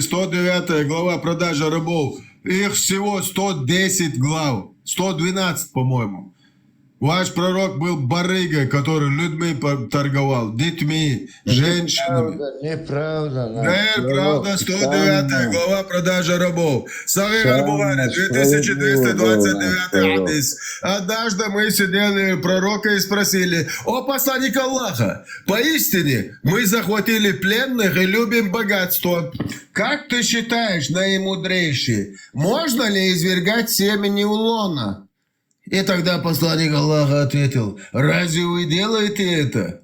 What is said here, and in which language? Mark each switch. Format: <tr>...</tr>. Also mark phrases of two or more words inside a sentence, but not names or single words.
<ru>109 глава продажа рабов. Их всего 110 глав. 112, по-моему. Ваш пророк был барыгой, который людьми торговал, детьми, женщинами. Неправда. Правда, 109 глава продажа рабов. Сахих аль-Бухари, 2229 хадис. Однажды мы сидели у пророка и спросили: «О посланник Аллаха, поистине мы захватили пленных и любим богатство. Как ты считаешь, наимудрейший, можно ли извергать семени у лона?» И тогда посланник Аллаха ответил: «Разве вы делаете это?</ru>